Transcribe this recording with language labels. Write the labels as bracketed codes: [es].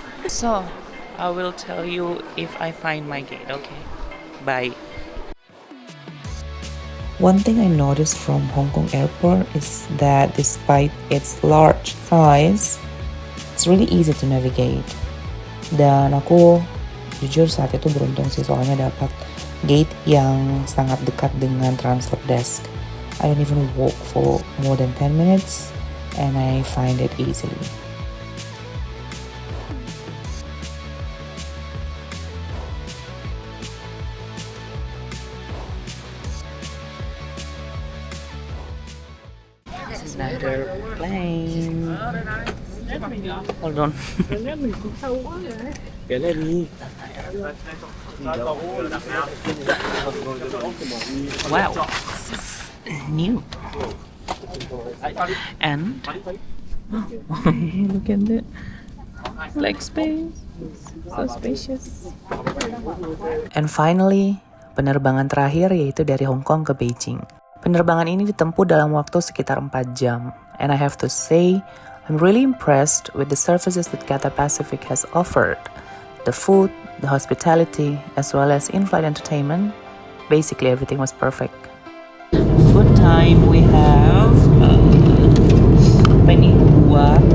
[en] So, I will tell you if I find my gate, okay? Bye. One thing I noticed from Hong Kong airport is that despite its large size, it's really easy to navigate. [id] Dan aku jujur saat itu beruntung sih, soalnya dapat gate yang sangat dekat dengan transfer desk. [en] I don't even walk for more than 10 minutes and I find it easily. This is another plane. Hold on. Wow, this is new. And look at that, like space, so spacious. And finally, [id] penerbangan terakhir yaitu dari Hong Kong ke Beijing. Penerbangan ini ditempuh dalam waktu sekitar 4 jam. [en] And I have to say, I'm really impressed with the services that Cathay Pacific has offered. The food, the hospitality, as well as in-flight entertainment. Basically everything was perfect. Food time, we have [id] apa ini? Buah.